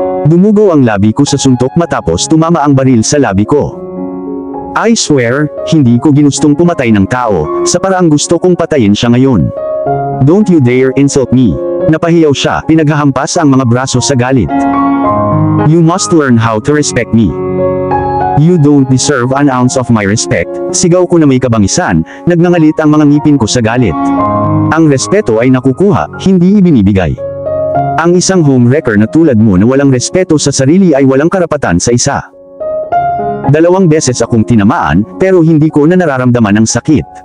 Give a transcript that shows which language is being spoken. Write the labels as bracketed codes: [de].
[tl] Dumugo ang labi ko sa suntok matapos tumama ang baril sa labi ko. [en] I swear, [tl] hindi ko ginustong pumatay ng tao, sa paraang gusto kong patayin siya ngayon. [en] Don't you dare insult me. [tl] Napahiyaw siya, pinaghahampas ang mga braso sa galit. [en] You must learn how to respect me. You don't deserve an ounce of my respect. [tl] Sigaw ko na may kabangisan, nagngangalit ang mga ngipin ko sa galit. Ang respeto ay nakukuha, hindi ibinibigay. Ang isang homewrecker na tulad mo na walang respeto sa sarili ay walang karapatan sa isa. 2 beses akong tinamaan, pero hindi ko na nararamdaman ang sakit.